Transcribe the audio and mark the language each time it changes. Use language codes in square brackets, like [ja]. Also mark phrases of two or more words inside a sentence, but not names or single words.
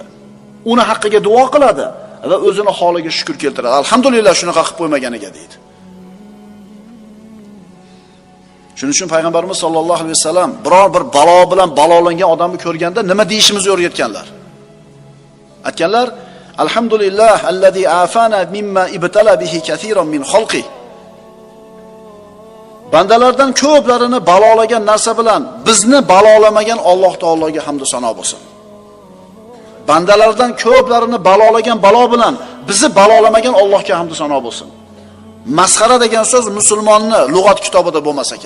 [uz] Uni haqqiga duo qiladi va o'zini holiga shukr keltiradi. Alhamdulillah shunaqa qilib qo'ymaganiga deydi. Shuning uchun payg'ambarimiz [ar] صلى الله عليه وسلم [uz] biror bir balo bilan balolangan odamni ko'rganda nima deyishimizni o'rgatganlar. Aytganlar: [ar] "الحمد لله الذي عافانا مما ابتلى به كثيرا من خلقه." [uz] Bandalardan ko'plarini balolagan narsa bilan bizni balolamagan Alloh taologa hamd va sano bo'lsin. Bandalardan ko'plarini balolagan balo bilan bizni balolamagan Allohga hamd va sano bo'lsin. Masxara degan so'z musulmonni lug'at kitobida bo'lmas ekan.